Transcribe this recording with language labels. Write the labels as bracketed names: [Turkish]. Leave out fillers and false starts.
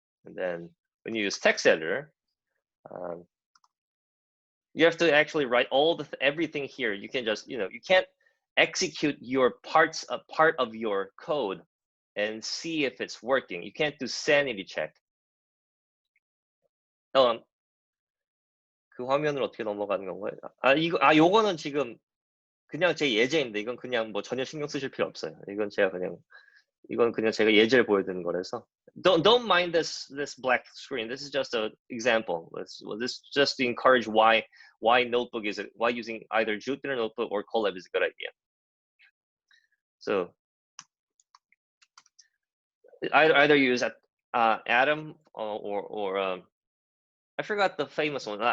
[English] And then when you use text editor, you have to actually write everything here. You can just, you can't execute your part of your code and see if it's working. You can't do sanity check. [Korean] 그 화면을 어떻게 넘어가는 건가요? 요거는 지금 그냥 제 예제인데, 이건 그냥 뭐 전혀 신경 쓰실 필요 없어요. 이건 그냥 제가 예제를 보여드리는 거라서. [English] Don't mind this black screen. This is just an example. This just to encourage why using either Jupyter Notebook or Colab is a good idea. So either use Atom or I forgot the famous one.